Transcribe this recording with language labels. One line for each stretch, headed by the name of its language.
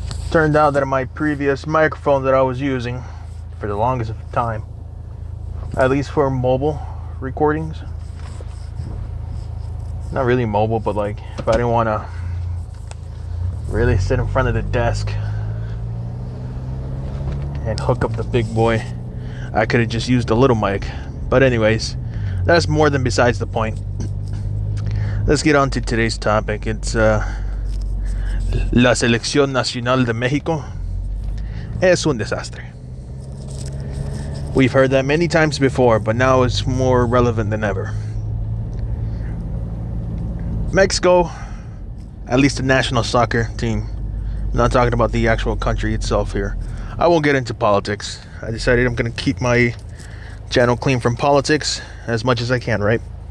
English: Turned out that my previous microphone that I was using for the longest of time, at least for mobile recordings, not really mobile, but like if I didn't want to really sit in front of the desk and hook up the big boy, I could have just used a little mic. But anyways, that's more than besides the point. Let's get on to today's topic.
Spanish: It's La Selección Nacional de México es un desastre.
English: We've heard that many times before, but now it's more relevant than ever. Mexico, at least the national soccer team, I'm not talking about the actual country itself here. I won't get into politics. I decided I'm going to keep my channel clean from politics as much as I can, right?